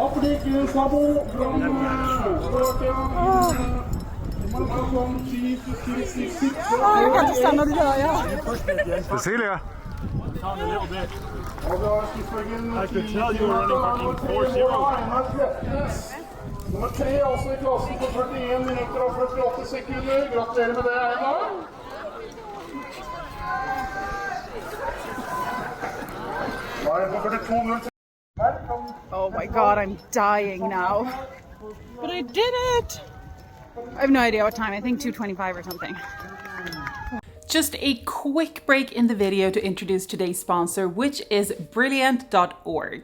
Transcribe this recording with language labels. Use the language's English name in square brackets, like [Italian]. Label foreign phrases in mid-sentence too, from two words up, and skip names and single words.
[Swedish] Jag kan inte stanna, det gör jag. Cecilia. [English] On a little bit. I could tell you were running fucking 4-0. [Norwegian] Nummer 3 også i klassen på 41 minutter og 48 sekunder. Gratulerer med det, Einar. Da er det på 42.03. [English] Oh my god, I'm dying now. But I did it! I have no idea what time, I think 2:25 or something. Just a quick break in the video to introduce today's sponsor, which is Brilliant.org.